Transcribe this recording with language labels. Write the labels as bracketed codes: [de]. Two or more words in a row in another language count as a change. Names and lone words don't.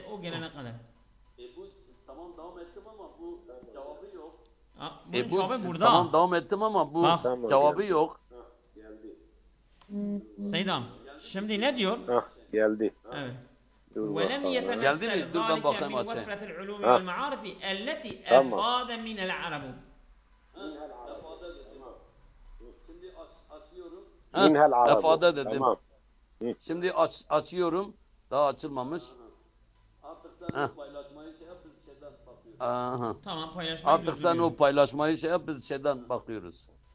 [tr] o gelene kadar. Tamam devam ettim ama bu cevabı yok. Bunun cevabı burada. Tamam devam ettim ama bu Bak. cevabı yok. Seydam. Şimdi ne diyor? Ha geldi. Evet. Dur [ar] ولم [tr] bakalım. [ar] يتمثل [tr] Geldi mi? Dur ben [ar] ذلك [tr] bakayım [ar] من [tr] açayım. [ar] وفرة العلوم [tr] Ha. [ar] والمعارف التي [tr] Tamam. [ar] أفاد من العرب. من العرب. [tr] Efade dedim. Tamam. Şimdi açıyorum. Daha açılmamış. Artık Aha. Tamam paylaşmayı Artık sen o paylaşmayı şey yap biz şeyden bakıyoruz.